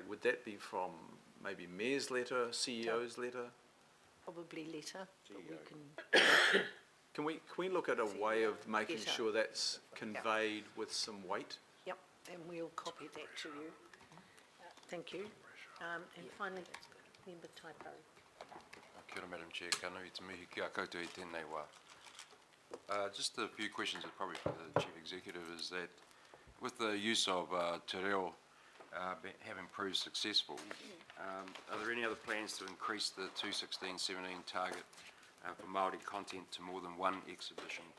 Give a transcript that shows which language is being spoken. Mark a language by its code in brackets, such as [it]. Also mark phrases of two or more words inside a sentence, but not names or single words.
[en] Would that be from maybe Mayor's letter, CEO's letter? Probably later, but we can, Can we look at a way of making Letter. sure that's conveyed with some weight? yep, and we'll copy that to you. Thank you. And finally, member Taipo. [mi] Kia ora, [en] Madam Chair. [mi] Ka nui te mihi ki a koutou I tēnei wā. [en] Just a few questions, probably for the Chief Executive, is that with the use of [mi] te reo [en] having proved successful, are there any other plans to increase the 2016-17 target for Māori content to more than one exhibition